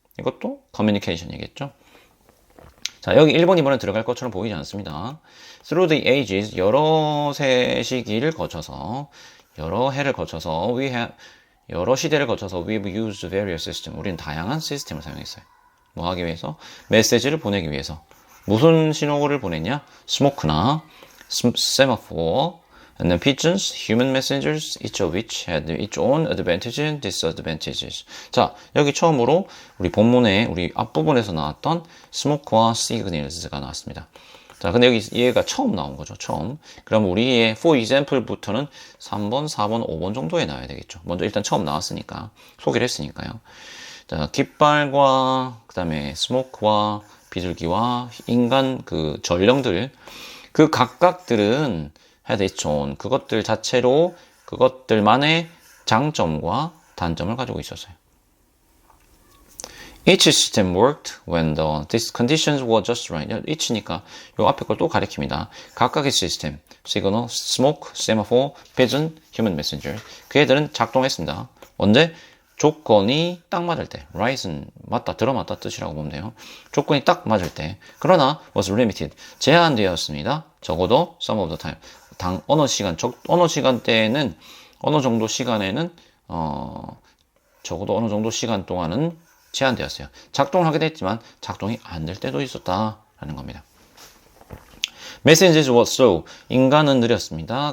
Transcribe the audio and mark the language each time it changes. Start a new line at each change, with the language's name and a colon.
Korean: 이것도 communication이겠죠. 자, 여기 1번, 2번에 들어갈 것처럼 보이지 않습니다.
English: Through the ages,
Korean: 여러 세시기를 거쳐서, 여러 해를 거쳐서, 여러 시대를 거쳐서
English: we've used various systems.
Korean: 우리는 다양한 시스템을 사용했어요. 뭐 하기 위해서? 메시지를 보내기 위해서. 무슨 신호를 보냈냐?
English: 스모크나 semaphore, and then pigeons, human messengers, each of which had its own advantages and disadvantages.
Korean: 자, 여기 처음으로 우리 본문에 우리 앞부분에서 나왔던 스모크와 시그널즈가 나왔습니다. 자, 근데 여기 얘가 처음 나온 거죠. 처음. 그럼 우리의 for example부터는 3번, 4번, 5번 정도에 나와야 되겠죠. 먼저 일단 처음 나왔으니까 소개를 했으니까요. 자, 깃발과 그다음에 스모크와 비둘기와 인간 그 전령들 그 각각들은
English: had its own
Korean: 그것들 자체로 그것들만의 장점과 단점을 가지고 있었어요.
English: Each system worked when the conditions were just right.
Korean: each니까 요 앞에 걸 또 가리킵니다. 각각의 시스템, signal, smoke, semaphore, pigeon, human messenger. 그 애들은 작동했습니다. 언제? 조건이 딱 맞을 때. right은 맞다, 들어맞다 뜻이라고 보면 돼요. 조건이 딱 맞을 때. 그러나
English: was limited.
Korean: 제한되었습니다. 적어도
English: some of the time.
Korean: 어느 시간대에는 어느 정도 시간에는 적어도 어느 정도 시간 동안은 제한되었어요. 작동을 하게 됐지만 작동이 안 될 때도 있었다라는 겁니다.
English: Messages were slow.
Korean: 인간은 느렸습니다.